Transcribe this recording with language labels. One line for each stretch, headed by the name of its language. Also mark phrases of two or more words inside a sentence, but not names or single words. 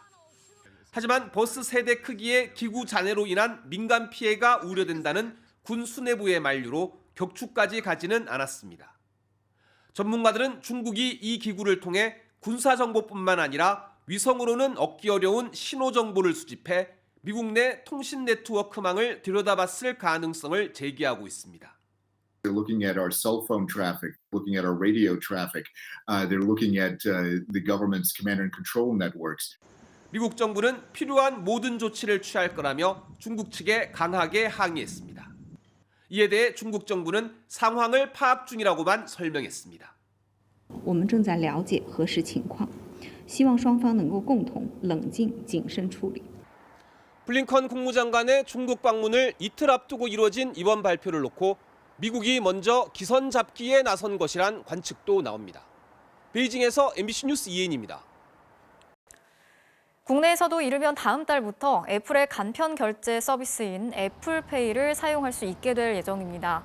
Korean: 하지만 버스 세대 크기의 기구 잔해로 인한 민간 피해가 우려된다는 군 수뇌부의 만류로 격추까지 가지는 않았습니다. 전문가들은 중국이 이 기구를 통해 군사 정보뿐만 아니라 위성으로는 얻기 어려운 신호 정보를 수집해 미국 내 통신 네트워크망을 들여다봤을 가능성을 제기하고 있습니다.
English: They're looking at our cell phone traffic, looking at our radio traffic. They're looking at the government's command and control networks.
Korean: 미국 정부는 필요한 모든 조치를 취할 거라며 중국 측에 강하게 항의했습니다. 이에 대해 중국 정부는 상황을 파악 중이라고만 설명했습니다.
Chinese: 我们正在了解核实情况，希望双方能够共同冷静谨慎处理。
Korean: 블링컨 국무장관의 중국 방문을 이틀 앞두고 이뤄진 이번 발표를 놓고 미국이 먼저 기선 잡기에 나선 것이란 관측도 나옵니다. 베이징에서 MBC 뉴스 이혜인입니다. 국내에서도 이르면 다음 달부터 애플의 간편 결제 서비스인 애플페이를 사용할 수 있게 될 예정입니다.